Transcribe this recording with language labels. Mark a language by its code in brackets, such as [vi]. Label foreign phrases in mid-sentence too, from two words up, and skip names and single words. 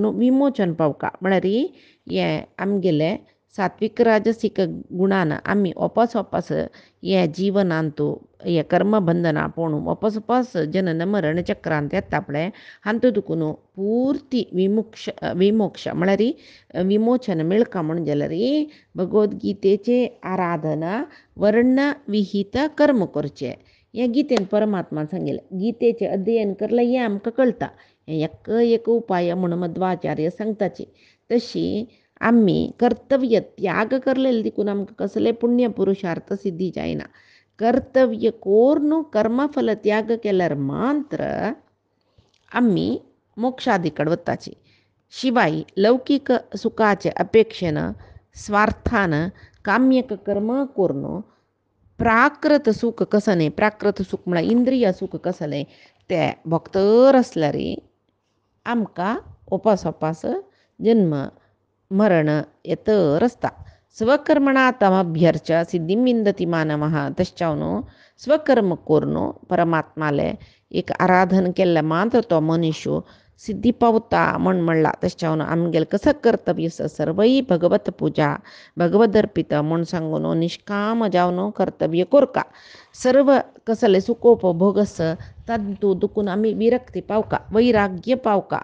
[kok] विमोचन पावका म्हळ्यार हे आमगेले सात्विक राजसिक गुणान आम्ही वापस या जीवनांतू हे कर्मबंधना पळून वापस जनन मरण चक्रांत येता पळय हांतू दुखून पूर्ती विमोक्ष म्हळ्यार विमोचन मिळका म्हणून जाल्यार भगवद्गीतेचे आराधना वर्ण विहित कर्म करचे. या गीतेन परमात्मा सांगेले गीतेचे अध्ययन करला हे आमकां कळटा. एक उपाय म्हणून मध्वाचार्य सांगताचे. तशी आम्ही कर्तव्य त्याग करलेले देखून आमकां कसले पुण्य पुरुषार्थ सिद्धी जायना. कर्तव्य कोरून कर्मफल त्याग केल्यार मात्र आम्ही मोक्षादीकड वताची. शिवाय लौकिक सुखाचे अपेक्षेनं स्वार्थानं काम्यक कर्म करून प्राकृत सुख कसं प्राकृत सुख म्हळ्यार इंद्रिय सुख कसले ते भोगतर असल्यार आमकां वापस जन्म मरण येतर आसता. [sa] स्वकर्मणा तमभ्यर्च सिद्धीं विंदती मानवः. [kok] तश्चावनो स्वकर्म करून परमात्माले एक आराधन केल्ल्या मात्र तो मनुष्य सिद्धी पावता म्हण म्हणला. तश्चावनो आमगेल कसं कर्तव्य सर्वई भगवत पूजा भगवत अर्पित म्हण सांगून निष्काम जावन कर्तव्य कोरका. सर्व कसले सुखोपभोगस तांतू दुखून आम्ही विरक्ती पावका वैराग्य पावका.